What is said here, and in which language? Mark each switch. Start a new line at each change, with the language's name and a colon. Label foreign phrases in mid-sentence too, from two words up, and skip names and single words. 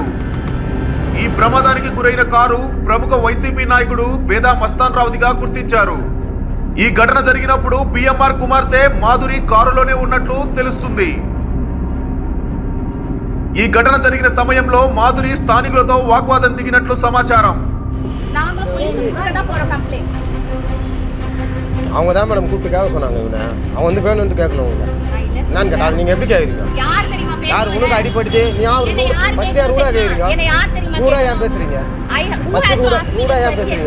Telugu: ఈ ప్రమాదానికి గురైన కారు ప్రముఖ వైసీపీ నాయకుడు బేదా మస్తాన్ రావుదిగా గుర్తించారు. ఈ ఘటన జరిగినప్పుడు బిఎంఆర్ కుమార్తె మాధురి కారులోనే ఉన్నట్లు తెలుస్తుంది. ఈ ఘటన జరిగిన సమయంలో మాధురి స్థానికులతో వాగ్వాదం దిగినట్లు సమాచారం.
Tamil: அவங்க தான் மேடம் கூப்பிட்டு கேட்க சொன்னாங்க. இவனை அவன் வந்து வேணும் வந்து கேட்கணும். என்னன்னு கேட்டா அது நீங்க எப்படி கேட்குறீங்க? யார் உனக்கு அடிபடுது? நீ ஃபர்ஸ்ட் யார் கூட கேட்குறீங்க? கூட ஏன் பேசுறீங்க? ஃபர்ஸ்ட் கூட ஏன் பேசுறீங்க?